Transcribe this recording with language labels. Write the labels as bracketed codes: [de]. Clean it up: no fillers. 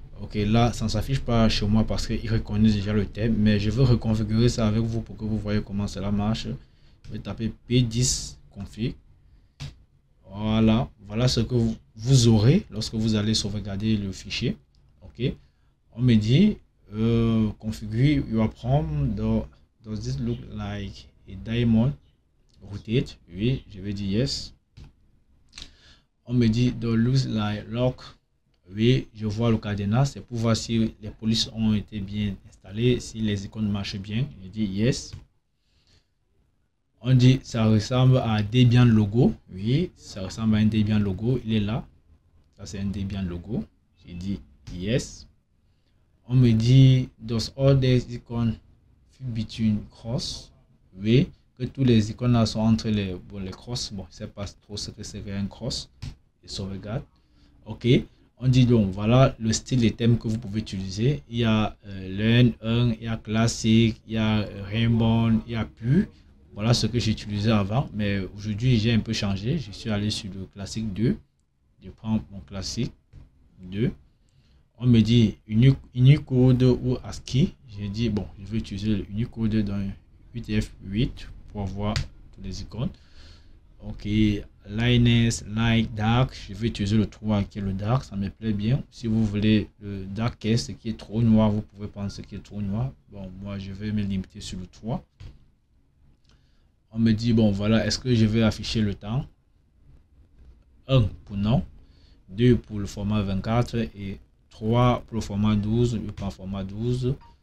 [fr] Ok, là ça ne s'affiche pas chez moi parce qu'il reconnaît déjà le thème, mais je veux reconfigurer ça avec vous pour que vous voyez comment cela marche. Je vais taper P10 config. Voilà, voilà ce que vous aurez lorsque vous allez sauvegarder le fichier. Ok, on me dit [en] configure your prompt. Does this look like a diamond? Rotate. [fr] Oui, je vais dire yes. On me dit [en] does looks like lock. [fr] Oui, je vois le cadenas. C'est pour voir si les polices ont été bien installées, si les icônes marchent bien. Je dis yes. On dit ça ressemble à un Debian logo. Oui, ça ressemble à un Debian logo. Il est là. Ça, c'est un Debian logo. J'ai dit yes. On me dit [en] does all these icons fit between cross? [fr] Oui, que tous les icônes là sont entre les cross. Bon, je ne sais pas trop ce que c'est un cross. Et sauvegarde. Ok. On dit donc voilà le style des thèmes que vous pouvez utiliser. Il y a Learn 1, il y a classique, il y a Rainbow, il y a plus. Voilà ce que j'utilisais avant, mais aujourd'hui j'ai un peu changé. Je suis allé sur le classique 2. Je prends mon classique 2. On me dit Unicode ou ASCII. J'ai dit bon, je vais utiliser le Unicode dans UTF-8 pour voir tous les icônes. Ok, Lightness, Light, Dark. Je vais utiliser le 3 qui est le Dark, ça me plaît bien. Si vous voulez le Darkest, ce qui est trop noir, vous pouvez prendre ce qui est trop noir. Bon, moi je vais me limiter sur le 3. on me dit, bon, voilà, est-ce que je vais afficher le temps? 1 pour non, 2 pour le format 24 et 3 pour le format 12, je prends format 12.